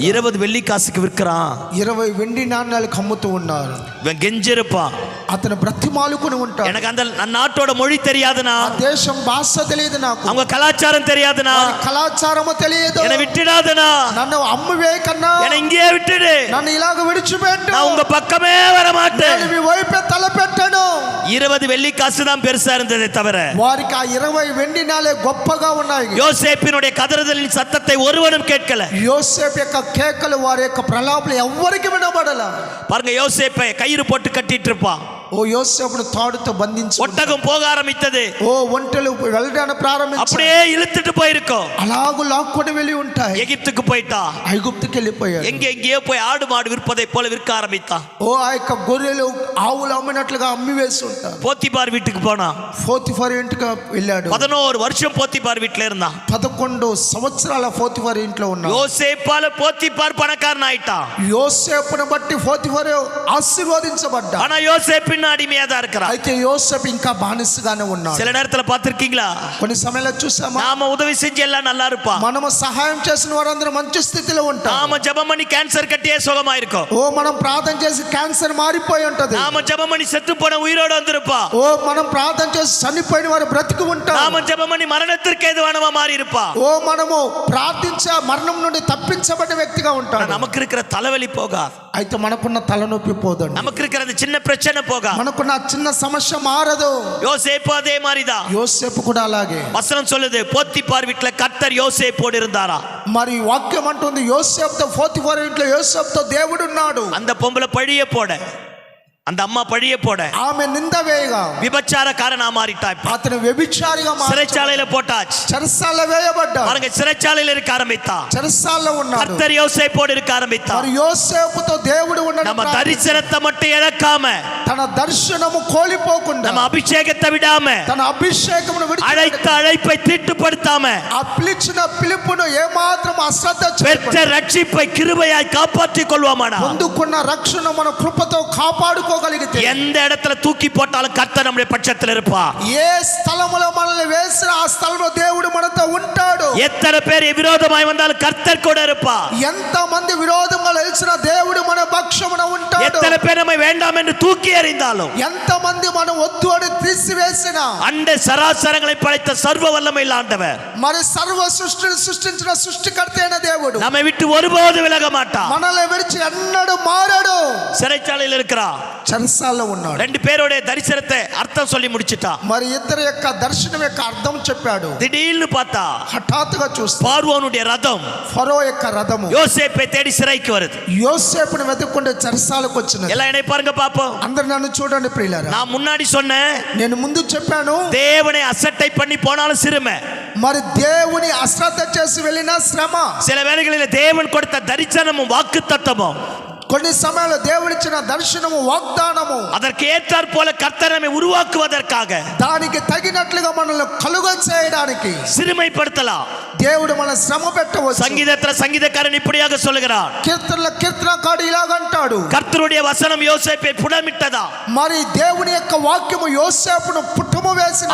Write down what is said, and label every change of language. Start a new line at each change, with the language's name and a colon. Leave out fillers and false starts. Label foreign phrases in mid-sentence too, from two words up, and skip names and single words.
Tamil: 20 வெள்ளி காசுக்கு விற்கிறான்.
Telugu: 20 వెండి నాణ్యాలకు అమ్ముతూ ఉన్నారు.
Tamil: இவன் கெஞ்சிருப்பான்.
Telugu: అతను బ్రతిమాలుకుని ఉంటాడు.
Tamil: எனக்கு அந்த நாட்டோட மொழி தெரியாதுனா,
Telugu: ఆ దేశం భాష తెలియదు, నాకు
Tamil: அவங்க கலாச்சாரம் தெரியாதுனா,
Telugu: కళాచారము తెలియదు,
Tamil: என்னை விட்டுடாதனா,
Telugu: నన్ను అమ్మువే కన్నా
Tamil: என்னை இங்கேயே விட்டுடு,
Telugu: నన్ను ఇలాగ విడిచిపెట్టు,
Tamil: நான் உங்க பக்கமே வர மாட்டேன்.
Telugu: నేను మీ వైపే తలపెట్టను.
Tamil: 20 வெள்ளி காசு தான் பெருசா இருந்ததே தவிர
Telugu: వారికి ఆ 20 వెండి నాలే గొప్పగా ఉన్నాయి.
Tamil: யோசேப்பினுடைய கதறுதலின் சத்தத்தை ஒருவனும் கேட்கல.
Telugu: యోసేపు యొక్క కేకలు, వారి యొక్క ప్రలాపలు ఎవ్వరికి వినబడల.
Tamil: பாருங்க, யோசேப்பை கயிறு போட்டு கட்டிட்டு இருப்பான்.
Telugu: ఓ యోసేపును తాడుతో బంధించి
Tamil: ஒட்டகம் போக ஆரம்பித்தது.
Telugu: ఓ ఒంటెలు వెళ్ళడానికి ప్రారంభించాయి.
Tamil: அப்படியே இழுத்துட்டு போயிருக்கோம்.
Telugu: అలాగు లాక్కొని వెళ్ళి ఉంటాయి.
Tamil: எகிப்துக்கு போயிட்டா.
Telugu: ఐగుప్తుకి వెళ్ళిపోయాడు.
Tamil: எங்கேயோ போய் ஆடு மாடு விற்பதை போல விற்க ஆரம்பித்தான்.
Telugu: ఓ ఆ యొక్క గొర్రెలు ఆవులు అమ్మినట్లుగా అమ్మి వేసి ఉంటారు.
Tamil: போத்திபார் வீட்டுக்கு போனா.
Telugu: పోతిఫర్ ఇంటికి వెళ్ళాడు.
Tamil: 11 வருஷம் போத்திபார் வீட்டுல இருந்தான்.
Telugu: 11 సంవత్సరాల పోతిఫర్ ఇంట్లో ఉన్నాడు.
Tamil: யோசேப்பால போத்திபார் பணக்காரன் ஆயிட்டான்.
Telugu: యోసేపును బట్టి పోతిఫర్ ఆశీర్వదించబడ్డాడు.
Tamil: ஆனா யோசேப்பின் அடிமையா தான் இருக்கிறான்.
Telugu: అయితే యోసేపు ఇంకా బానిసగానే ఉన్నాడు.
Tamil: சில நேரத்துல பார்த்திருக்கீங்களா?
Telugu: కొన్ని సమయాల్లో చూసామా,
Tamil: நாம உதவி செஞ்சு எல்லாம் நல்லா இருப்பான்.
Telugu: మనము సహాయం చేసిన వారందరూ మంచి స్థితిలో ఉంటారు.
Tamil: நாம ஜெபம் பண்ணி கேன்சர் கட்டியே சுகமா இருக்கும்.
Telugu: ఓ మనం ప్రార్థన చేసి క్యాన్సర్ మారిపోయి ఉంటది.
Tamil: நாம ஜெபம் பண்ணி செத்து போன உயிரோட வந்திருப்பா.
Telugu: ఓ మనం ప్రార్థన చేసి చనిపోయిన వారు బ్రతికి ఉంటారు.
Tamil: நாம ஜெபம் பண்ணி மரணத்திற்கு ஏதுவானவா மாறி இருப்பா.
Telugu: ఓ మనము ప్రార్థించే మరణం నుండి తప్పించబడిన వ్యక్తిగా ఉంటాడు.
Tamil: நமக்கு இருக்கிற தலைவலி போகாது.
Telugu: అయితే మనకున్న తలనొప్పి పోదండి.
Tamil: நமக்கு இருக்கிற அந்த சின்ன பிரச்சனை போகாது.
Telugu: మనకున్న చిన్న సమస్య మారదు.
Tamil: யோசேப்பு அதே மாதிரிதான்.
Telugu: యోసేపు కూడా అలాగే.
Tamil: வசனம் சொல்லுது, போத்திபார் வீட்டுல கர்த்தர் யோசேப்போடு இருந்தாரா.
Telugu: మరి వాక్యం అంటుంది యోసేపుతో, పోతిఫర్ ఇంట్లో యోసేపుతో దేవుడు ఉన్నాడు.
Tamil: அந்த பொம்பளை பழிய போட, அந்த అమ్మ பழிய போட
Telugu: ఆమె నింద వేయగా
Tamil: விபச்சாரக்காரனா மாறிட்டா. இப்ப
Telugu: అతను వ్యభిచారిగా మారి
Tamil: சிறைச்சாலையில போட்டாச்சு.
Telugu: చెరసాలలో వేయబడ్డాడు.
Tamil: பாருங்க, சிறைச்சாலையில இருக்க ஆரம்பித்தா.
Telugu: చెరసాలలో ఉన్నాడు.
Tamil: கர்த்தர் யோசேப்போடு இருக்க ஆரம்பித்தா.
Telugu: మరి యోసేపుతో దేవుడు ఉండడం
Tamil: நம்ம தரிசனத்தை மட்டும் இழக்காம,
Telugu: తన దర్శనము కోల్పోకుండా,
Tamil: நம்ம అభిషేకத்தை విడామ,
Telugu: తన అభిషేకమును
Tamil: அழைத்த அழைப்பை தீட்டுப்படுத்தாம,
Telugu: ఆ పిలిచిన పిలుపును ఏమాత్రం అశ్రద్ధ
Tamil: பெற்ற
Telugu: చేయకుండా
Tamil: ரட்சிப்பை கிருபையாய் காப்பாற்றிக் கொள்வோமானா,
Telugu: పొందుకున్న రక్షణ మన కృపతో కాపాడుకోగలిగితే
Tamil: எந்த இடத்துல தூக்கி போட்டாலும் கர்த்தர் நம்முடைய பட்சத்தில் இருப்பா.
Telugu: ఏ స్థలములో మనల్ని వేసిన ఆ స్థలంలో దేవుడు మనతో ఉంటాడు.
Tamil: எத்தனை பேர் விரோதமாய் வந்தாலும் கர்த்தர் கூட இருப்பா.
Telugu: ఎంత మంది విరోధంగా నిలిచిన దేవుడు మన పక్షమున ఉంటాడు.
Tamil: எத்தனை பேர் நம்மை வேண்டாம் என்று தூக்கி எறிந்தாலும்,
Telugu: ఎంత మంది మనం వద్దు అని తీసివేసిన,
Tamil: அண்ட சராசரங்களை படைத்த சர்வ வல்லமையில் ஆண்டவர்
Telugu: మరి సర్వ సృష్టిని సృష్టించిన సృష్టికర్త అయిన దేవుడు
Tamil: நம்மை விட்டு ஒருபோது விலக மாட்டார்.
Telugu: మనల్ని విడిచి ఎన్నడూ మారడు.
Tamil: சிறைச்சாலையில் இருக்கிறா.
Telugu: చెరసాలలో ఉన్నాడు.
Tamil: ரெண்டு பேரோட தரிசனத்தை அர்த்தம் சொல்லி முடிச்சிட்டா.
Telugu: మరి ఇద్దరి యొక్క దర్శనం యొక్క అర్థం చెప్పాడు.
Tamil: திடீர்னு பார்த்தா
Telugu: హఠాత్తుగా చూస్తే
Tamil: பார்வோனுடைய రథం
Telugu: ఫరో యొక్క రథము
Tamil: யோசேப்பை தேடி சிறைக்கு வருது.
Telugu: యోసేపుని వెతుక్కుంటే చెరసాలకు వచ్చినది.
Tamil: எல்லாம் என்னை பாருங்க பாப்போம்.
Telugu: అందరు నన్ను చూడండి ప్రియులారా.
Tamil: நான் முன்னாடி சொன்னேன்,
Telugu: నేను ముందు చెప్పాను,
Tamil: தேவனை அசட்டை பண்ணி போனாலும் சிறுமை,
Telugu: మరి దేవుని అశ్రద్ధ చేసి వెళ్ళిన శ్రమ,
Tamil: சில வேளைகளில் தேவன் கொடுத்த தரிசனமும் வாக்கு தத்தமும்,
Telugu: కొన్ని సమయాల్లో దేవుడిచ్చిన దర్శనము వాగ్దానము,
Tamil: அதற்கு ஏற்றாற் போல கர்த்தர் நம்மை உருவாக்குவதற்காக,
Telugu: దానికి తగినట్లుగా మనల్ని కలుగ చేయడానికి
Tamil: சிறுமைப்படுத்தலாம்.
Telugu: దేవుడు మన శ్రమ పెట్టవచ్చు.
Tamil: சங்கீதத்துல சங்கீதக்காரன் இப்படியாக சொல்லுகிறார்,
Telugu: కీర్తనకాడు ఇలాగంటాడు,
Tamil: கர்த்தருடைய வசனம் யோசேப்பை புடமிட்டதா,
Telugu: మరి దేవుని యొక్క వాక్యము యోసేపును పుట్టము వేసిన,